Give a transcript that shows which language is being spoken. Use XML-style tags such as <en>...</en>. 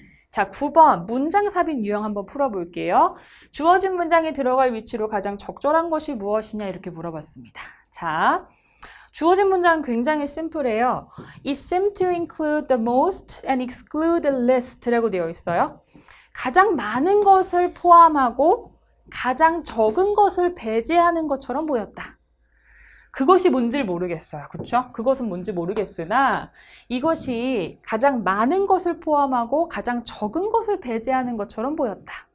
<ko>자, 9번 문장 삽입 유형 한번 풀어볼게요. 주어진 문장에 들어갈 위치로 가장 적절한 것이 무엇이냐 이렇게 물어봤습니다. 자, 주어진 문장은 굉장히 심플해요.</ko> <en>It seemed to include the most and exclude the least라고</en> <ko>되어 있어요. 가장 많은 것을 포함하고 가장 적은 것을 배제하는 것처럼 보였다. 그것이 뭔지 모르겠어요. 그렇죠? 그것은 뭔지 모르겠으나 이것이 가장 많은 것을 포함하고 가장 적은 것을 배제하는 것처럼 보였다.</ko>